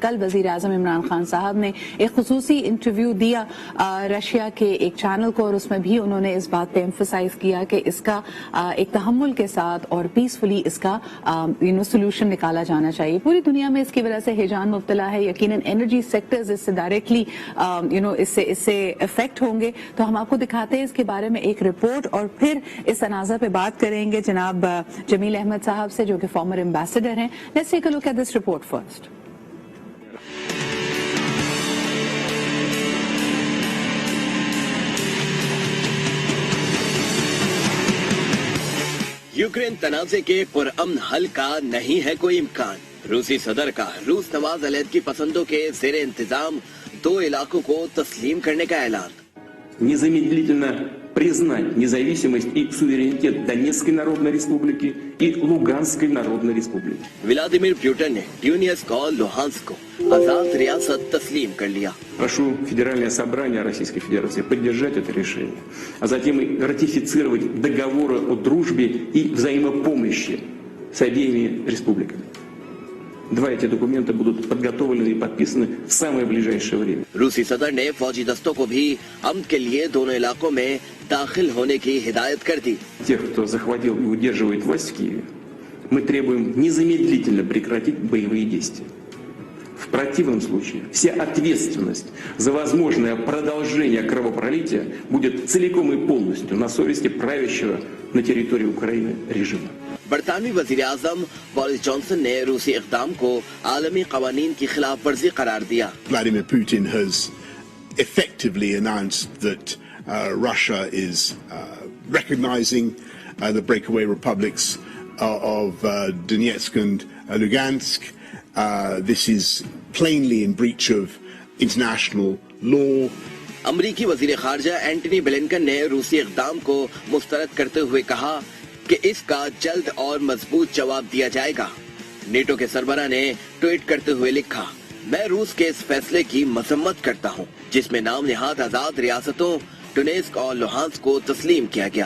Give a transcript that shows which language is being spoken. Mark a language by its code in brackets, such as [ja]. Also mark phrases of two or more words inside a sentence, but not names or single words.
[ur] کل وزیر اعظم عمران خان صاحب نے ایک خصوصی انٹرویو دیا رشیا کے ایک چینل کو اور اس میں بھی انہوں نے اس بات پہ ایمفسائز کیا کہ اس کا ایک تحمل کے ساتھ اور پیس فلی اس کا سولوشن نکالا جانا چاہیے. پوری دنیا میں اس کی وجہ سے ہیجان مبتلا ہے، یقیناً [en] energy sectors [ur] اس سے ڈائریکٹلی اس سے افیکٹ ہوں گے. تو ہم آپ کو دکھاتے ہیں اس کے بارے میں ایک رپورٹ اور پھر اس تنازعہ پہ بات کریں گے جناب جمیل احمد صاحب سے جو کہ [en] former ambassador [ur] ہیں. [en] let's take a look at this report first. [ur] یوکرین تنازعے کے پرامن حل کا نہیں ہے کوئی امکان. روسی صدر کا روس نواز علیحدگی پسندوں کے زیر انتظام 2 علاقوں کو تسلیم کرنے کا اعلان. [ru] Незамедлительно признать независимость и суверенитет Донецкой Народной Республики и Луганской Народной Республики. [ur] ولادیمیر پوتن نے Donetsk اور Luhansk کو آزاد ریاست تسلیم کر لیا. [ru] Прошу Федеральное собрание Российской Федерации поддержать это решение, а затем и ратифицировать договоры о дружбе и взаимопомощи с обеими республиками. 2 эти документа будут подготовлены и подписаны в самое ближайшее время. [ur] روسی صدر نے فوجی دستوں کو بھی امن کے لیے دونوں علاقوں میں داخل ہونے کی ہدایت کر دی. [ru] Тех, кто захватил и удерживает власть в Киеве, мы требуем незамедлительно прекратить боевые действия. В противном случае вся ответственность за возможное продолжение кровопролития будет целиком и полностью на совести правящего на территории Украины режима. [ur] برطانوی وزیر اعظم بورس جانسن نے روسی اقدام کو عالمی قوانین کی خلاف ورزی قرار دیا. [en] Vladimir Putin has effectively announced that Russia is recognizing the breakaway republics of Donetsk and Lugansk. This is plainly in breach of international law. [ur] امریکی وزیر خارجہ انٹونی بلنکن نے روسی اقدام کو مسترد کرتے ہوئے کہا کہ اس کا جلد اور مضبوط جواب دیا جائے گا. نیٹو کے سربراہ نے ٹویٹ کرتے ہوئے لکھا، میں روس کے اس فیصلے کی مذمت کرتا ہوں، جس میں نام نہاد آزاد ریاستوں ڈونیسک اور لوہانسک کو تسلیم کیا گیا.